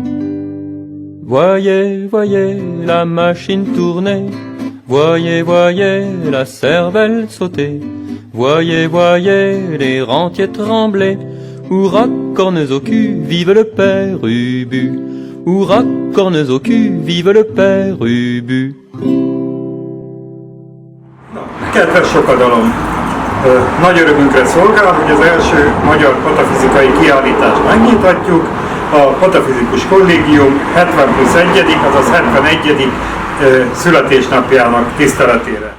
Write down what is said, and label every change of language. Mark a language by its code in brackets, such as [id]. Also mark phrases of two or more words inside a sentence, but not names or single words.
[fr] Voyez, voyez la machine tourner, voyez, voyez la cervelle sauter, voyez, voyez les rentiers trembler, hurrah, cornes au cul, vive le père Ubu. Hurrah, cornes au cul, vive le père Ubu. [hu] Kedves sokadalom! Nagy örömünkre szolgál, hogy az első magyar patafizikai kiállítást megnyithatjuk. A Patafizikus Kollégium 70+1., azaz 71. születésnapjának tiszteletére.